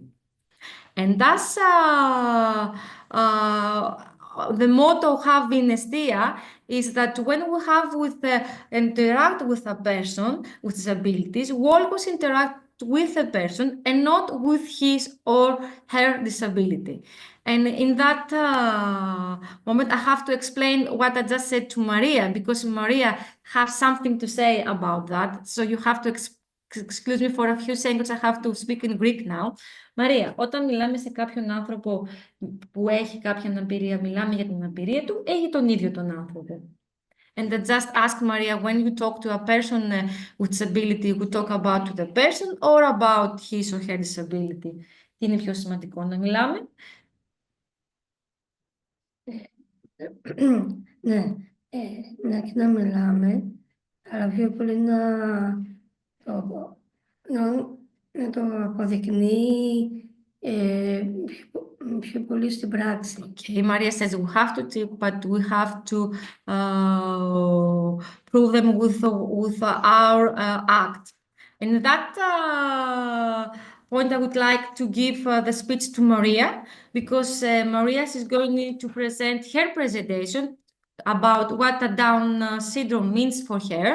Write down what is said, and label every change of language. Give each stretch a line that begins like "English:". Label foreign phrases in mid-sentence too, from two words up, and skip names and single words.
English: And that's the motto have in ESTIA is that when we have interact with a person with disabilities, we always interact with a person and not with his or her disability. And in that moment, I have to explain what I just said to Maria, because Maria has something to say about that. So you have to excuse me for a few seconds, I have to speak in Greek now.
Greek: Μαρία, όταν μιλάμε σε κάποιον άνθρωπο που έχει κάποια αναπηρία, μιλάμε για την αναπηρία του, έχει τον ίδιο τον άνθρωπο.
English: And I just ask Maria, when you talk to a person with disability, we talk about the person or about his or her disability.
Greek: Τι είναι πιο σημαντικό, να μιλάμε? Ναι, και να μιλάμε, αλλά πιο πολύ να το αποδεικνύει πιο πολύ στην πράξη.
English: Okay, Maria says we have to talk, but we have to prove them with our act. And that point, I would like to give the speech to Maria, because Maria is going to present her presentation about what a Down syndrome means for her.